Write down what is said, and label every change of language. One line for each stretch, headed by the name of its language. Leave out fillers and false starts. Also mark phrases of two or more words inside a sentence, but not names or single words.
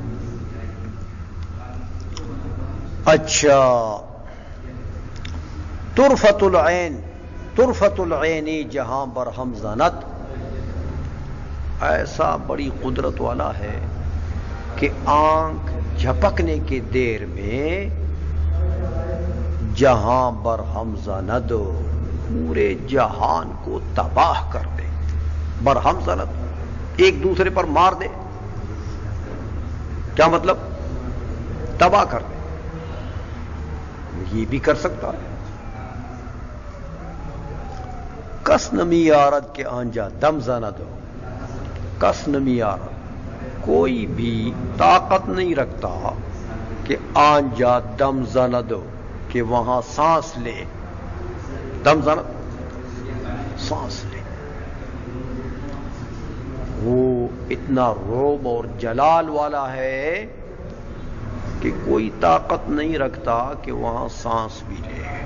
Urdu: اچھا،
Persian: طرفت العین جہاں بر ہم زنت،
Urdu: ایسا بڑی قدرت والا ہے کہ آنکھ جھپکنے کے دیر میں
Persian: جہاں برہم زند
Urdu: پورے جہان کو تباہ کر دے.
Persian: برہم زند ایک دوسرے پر مار دے.
Urdu: کیا مطلب؟ تباہ کر دے. یہ بھی کر سکتا ہے.
Persian: کس نمی آرد کے آنجا دم زند ہو. کس نمی آرد
Urdu: کوئی بھی طاقت نہیں رکھتا کہ
Persian: آنجا دم زند
Urdu: ہو کہ وہاں سانس لے.
Persian: دم زند
Urdu: سانس لے. وہ اتنا روب اور جلال والا ہے کہ کوئی طاقت نہیں رکھتا کہ وہاں سانس بھی لے.